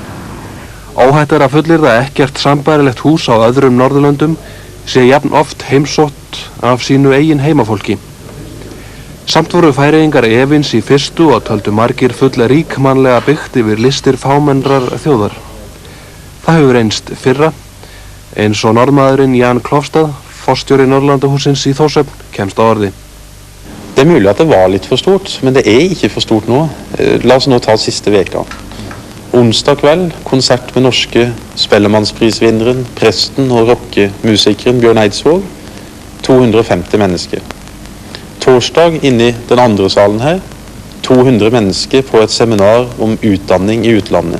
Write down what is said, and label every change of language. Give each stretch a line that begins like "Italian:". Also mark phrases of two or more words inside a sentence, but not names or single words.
Icelandic: Óhætt að fullyrða að ekkert sambærilegt hús á öðrum Norðurlöndum sé jafn oft heimsótt af sínu eigin heimafólki. Samt voru Færeyingar efins í fyrstu og töldu margir full ríkmannlega byggt yfir listir fámennrar þjóðar. Það hefur reynst fyrra, eins og norðmaðurinn Jan Klofstad, forstjóri Norrlandahúsins í Þórshöfn, kemst á orði.
Norwegian: Det mulig at det var litt for stort, men det ikke for stort nå. La oss nå ta siste veka. Onsdag kveld, konsert med norske spellemannsprisvinneren, presten og rockemusikeren Bjørn Eidsvåg. 250 mennesker. Torsdag inne i den andre salen her, 200 mennesker på et seminar om utdanning i utlandet.